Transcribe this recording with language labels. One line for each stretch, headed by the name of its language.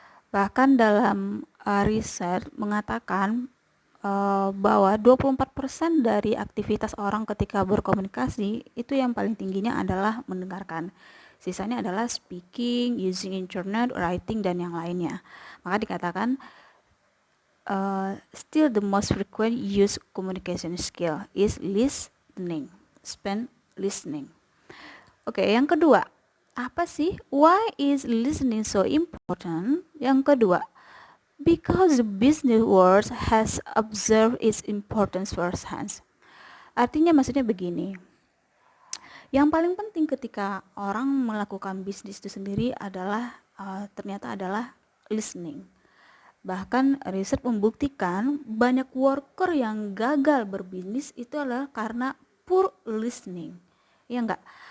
Indonesian: Bahkan dalam riset mengatakan bahwa 24% dari aktivitas orang ketika berkomunikasi itu yang paling tingginya adalah mendengarkan. Sisanya adalah
English: speaking, using internet, writing,
Indonesian: dan yang lainnya. Maka dikatakan
English: still the most frequent use communication skill is listening. Spend listening. Oke, yang kedua, apa sih? Why is listening so important?
Indonesian: Yang kedua,
English: because the business world has observed its importance firsthand.
Indonesian: Artinya maksudnya begini. Yang paling penting ketika orang melakukan bisnis itu sendiri adalah ternyata adalah listening. Bahkan riset membuktikan banyak worker yang gagal berbisnis itu adalah karena
English: poor listening.
Indonesian: Ya enggak?